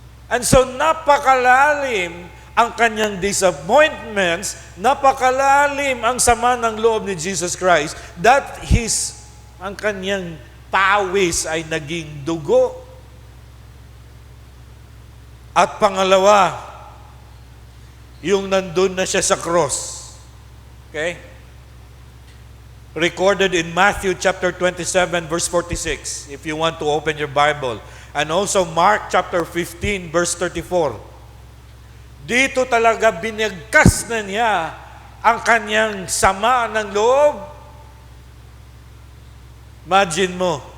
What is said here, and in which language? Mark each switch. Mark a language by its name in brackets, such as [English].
[Filipino] And so napakalalim ang kanyang disappointments, napakalalim ang sama ng loob ni Jesus Christ, that ang kanyang pawis ay naging dugo. At pangalawa, yung nandun na siya sa cross. [English] Okay? Recorded in Matthew chapter 27, verse 46, if you want to open your Bible. And also Mark chapter 15, verse 34. [Filipino] Dito talaga binigkas na niya ang kanyang sama ng loob. Imagine mo,